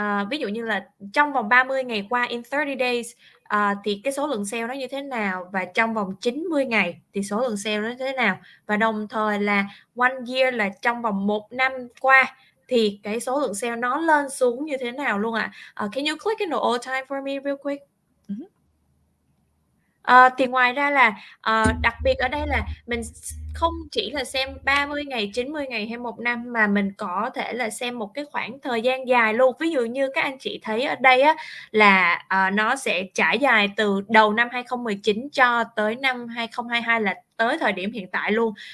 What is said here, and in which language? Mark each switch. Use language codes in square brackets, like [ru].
[vi] Ví dụ như là trong vòng 30 ngày qua, [en] in 30 days, [vi] thì cái số lượng sale nó như thế nào, và trong vòng 90 ngày thì số lượng sale nó như thế nào, và đồng thời là 1 year là trong vòng 1 năm qua thì cái số lượng sale nó lên xuống như thế nào luôn ạ. [en] Can you click in the all time for me real quick? [vi] Thì ngoài ra là đặc biệt ở đây là mình không chỉ là xem 30 ngày, 90 ngày hay 1 năm, mà mình có thể là xem một cái khoảng thời gian dài luôn. Ví dụ như các anh chị thấy ở đây á, là nó sẽ trải dài từ đầu năm 2019 cho tới năm 2022, là tới thời điểm hiện tại luôn.